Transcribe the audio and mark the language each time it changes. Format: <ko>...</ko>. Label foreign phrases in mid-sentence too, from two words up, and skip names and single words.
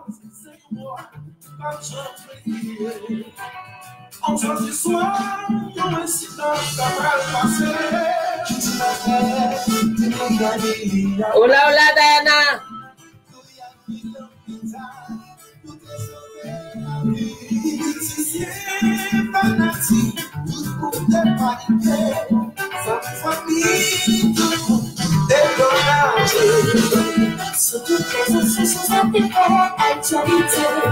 <fr>Aujourd'hui soir, il y a un incident qui va passer.</fr> <es>Hola, hola, Diana.</es> <fr>Sur toutes les autres choses, ça fait actualité.</fr>